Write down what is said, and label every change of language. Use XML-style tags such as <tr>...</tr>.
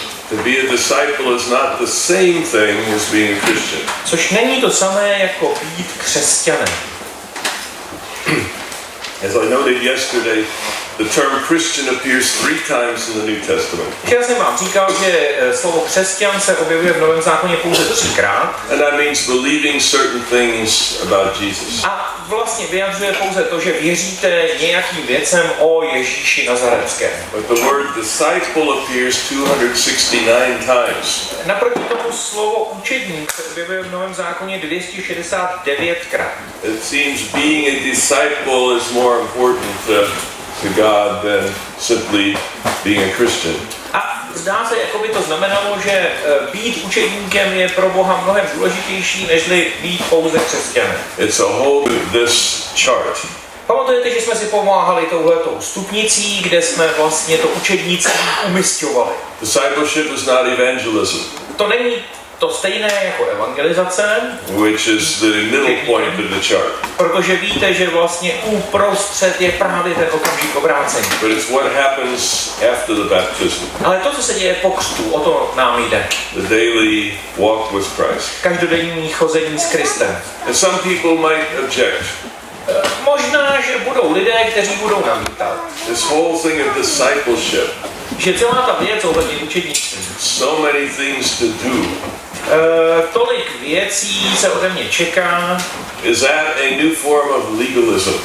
<en>To be a disciple is not the same thing as being a Christian.</en> <cs>Což není to samé jako být křesťanem.</cs> <en>As I noted yesterday, the term Christian appears 3 times in the New Testament.</en> <cs>Včera jsem vám říkal, že slovo křesťan se objevuje v Novém zákoně pouze 3krát.</cs> <en>And that means believing certain things about Jesus.</en> <cs>A vlastně vyjadřuje pouze to, že věříte nějakým věcem o Ježíši Nazaretském.</cs> <en>But the word disciple appears 269 times.</en> <cs>Naproti tomu slovo učedník se objevuje v Novém zákoně 269krát.</cs> <en>It seems being a disciple is more important to God than simply being a Christian.</en> <cs>A zdá se, jako by to znamenalo, že být učedníkem je pro Boha mnohem důležitější, nežli být pouze křesťanem.</cs> <en>It's a whole this chart.</en> <cs>Pamatujete, že jsme si pomáhali touhletou stupnicí, kde jsme vlastně to učednictví umisťovali.</cs> <en>Discipleship is not evangelism,</en> <cs>To není to stejné jako evangelizace,</cs> <en>which is the middle point of the chart.</en> <cs>protože víte, že vlastně uprostřed je právě ten okamžik obrácení.</cs> <en>But it's what happens after the baptism,</en> <cs>Ale to, co se děje po křtu, o to nám jde.</cs> <en>the daily walk with Christ.</en> <cs>Každodenní chození s Kristem.</cs> <en>And some people might object.</en> <cs>Možná, že budou lidé, kteří budou namítat,</cs> <en>This whole thing of discipleship,</en> <cs>že celá ta věc ohledně učednictví,</cs> <en>so many things to do.</en> <cs>Tolik věcí se ode mě čeká.</cs> <en>Is that a new form of legalism?</en>